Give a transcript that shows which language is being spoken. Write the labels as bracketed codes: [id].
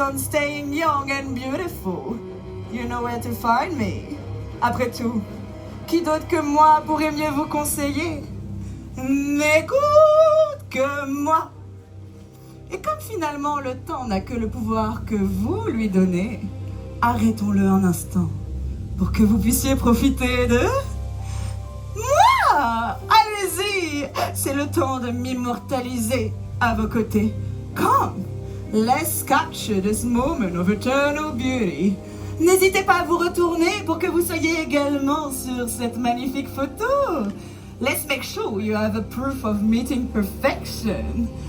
[en] on staying young and beautiful. You know where to find me. [fr] Après tout, qui d'autre que moi pourrait mieux vous conseiller? N'écoute que moi. Et comme finalement le temps n'a que le pouvoir que vous lui donnez, arrêtons-le un instant pour que vous puissiez profiter de moi. Allez-y, c'est le temps de m'immortaliser à vos côtés. [en] Come, let's capture this moment of eternal beauty. [fr] N'hésitez pas à vous retourner pour que vous soyez également sur cette magnifique photo. [en] Let's make sure you have a proof of meeting perfection.